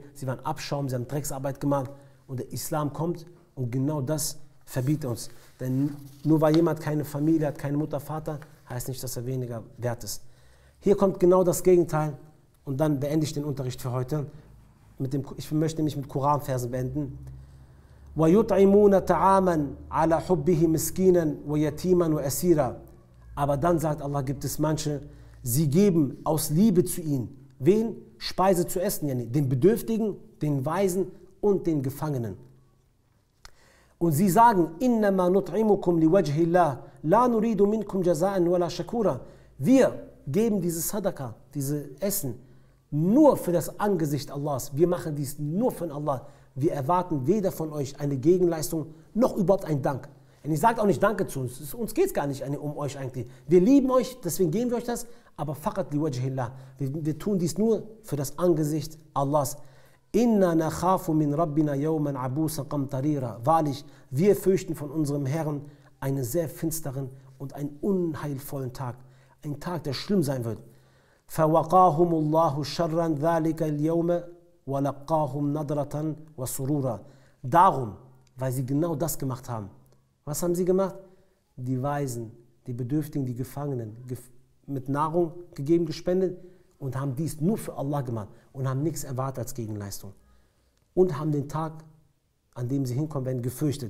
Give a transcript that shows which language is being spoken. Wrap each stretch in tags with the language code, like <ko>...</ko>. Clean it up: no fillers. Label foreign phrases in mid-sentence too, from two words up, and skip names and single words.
<de>Sie waren Abschaum, sie haben Drecksarbeit gemacht. Und der Islam kommt und genau das verbietet uns. Denn nur weil jemand keine Familie hat, keine Mutter, Vater, heißt nicht, dass er weniger wert ist. Hier kommt genau das Gegenteil. Und dann beende ich den Unterricht für heute. Ich möchte nämlich mit Koranversen beenden.</de> <ar>وَيُطْعِمُونَ تَعَامًا عَلَى حُبِّهِ مِسْكِينًا وَيَتِيمًا وَأَسِيرًا.</ar> <de>Aber dann sagt Allah, gibt es manche, sie geben aus Liebe zu ihnen. Wen? Speise zu essen, den Bedürftigen, den Waisen und den Gefangenen. Und sie sagen,</de> <ar>إِنَّمَا نُطْعِمُكُمْ لِوَجْهِ اللَّهِ لَا نُرِيدُ مِنْكُمْ جَزَاءً وَلَا شَكُورًا.</ar> <de>Wir geben dieses Sadaqa, dieses Essen, nur für das Angesicht Allahs. Wir machen dies nur von Allah. Wir erwarten weder von euch eine Gegenleistung, noch überhaupt einen Dank. Und ich sage auch nicht Danke zu uns. Uns geht es gar nicht um euch eigentlich. Wir lieben euch, deswegen geben wir euch das. Aber</de> <ar>فقط لوجه الله.</ar> <de>Wir tun dies nur für das Angesicht Allahs.</de> <ar>إنا نخاف من ربنا يوما عبوسا قمطريرا.</ar> <de>Wahrlich, wir fürchten von unserem Herrn einen sehr finsteren und einen unheilvollen Tag. Ein Tag, der schlimm sein wird.</de> <ar>فَوَقَاهُمُ اللَّهُ شَرًّا ذَلِكَ الْيَوْمَ وَلَقَّاهُمْ نَضْرَةً وَسُرُورًا.</ar> <de>Darum, weil sie genau das gemacht haben. Was haben sie gemacht? Die Waisen, die Bedürftigen, die Gefangenen mit Nahrung gegeben, gespendet und haben dies nur für Allah gemacht und haben nichts erwartet als Gegenleistung. Und haben den Tag an dem sie hinkommen werden, gefürchtet.</de>